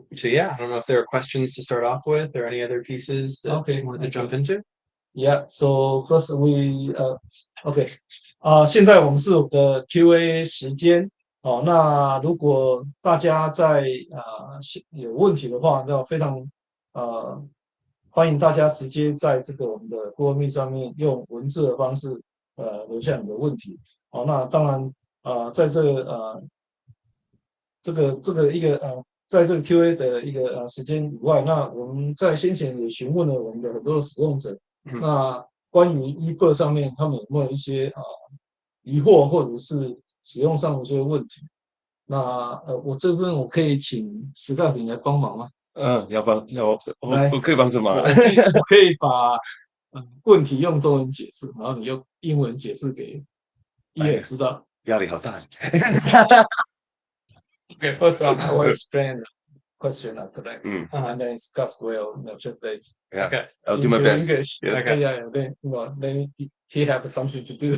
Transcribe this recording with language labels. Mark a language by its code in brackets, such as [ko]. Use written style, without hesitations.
[en] So yeah, I don't know if there are questions to start off with or any other pieces that you wanted to jump into. Yeah. So first OK. [zh] 现在我们是我们的 Q&A 时间。那如果大家在有问题的话，那非常欢迎大家直接在这个我们的 Google Meet 上面用文字的方式留下你的问题。那当然在这个一个在这个 Q&A 的一个时间以外，那我们在先前也询问了我们的很多的使用者，那关于 eBird 上面他们有没有一些疑惑或者是使用上的一些问题？那我这边我可以请Scott你来帮忙吗？我可以帮什么？我可以把问题用中文解释，然后你用英文解释给Ian知道。压力好大。 [en] Okay, first I will explain the question correct, and then Scott will translate. Yeah, okay, I'll do my best. English. Yes. Okay, yeah. Then he have something to do.